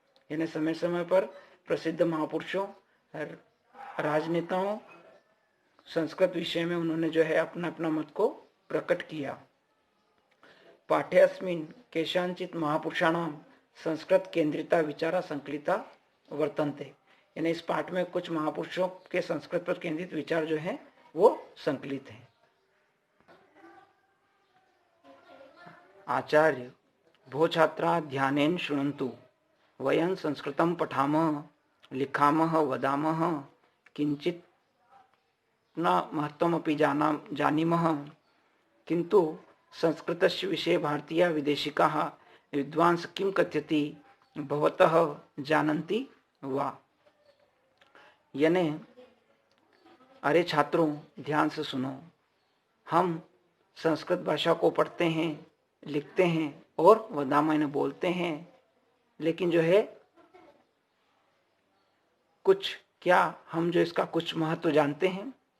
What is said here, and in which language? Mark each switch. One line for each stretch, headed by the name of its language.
Hindi: यानी समय समय पर प्रसिद्ध महापुरुषों राजनेताओं संस्कृत विषय में उन्होंने जो है अपना अपना मत को प्रकट किया।
Sanskrit: पाठ्यस्मिन् केषांचित् महापुरुषाणां संस्कृत केंद्रिता विचारा संकलिता वर्तन्ते।
Hindi: यानी इस पाठ में कुछ महापुरुषों के संस्कृत पर केंद्रित विचार जो हैं वो संकलित हैं।
Sanskrit: आचार्य भो छात्रा ध्यानेन शृण्वन्तु वयं संस्कृतं पठामः लिखामः वदामः किंचित न महत्वमपि जानीमः किंतु संस्कृतस्य विषये भारतीय विदेशिकाः विद्वांस किं कथयति भवतः जानन्ति वा।
Hindi: यानी अरे छात्रों ध्यान से सुनो, हम संस्कृत भाषा को पढ़ते हैं लिखते हैं और वदामः बोलते हैं, लेकिन जो है कुछ क्या हम जो इसका कुछ महत्व जानते हैं।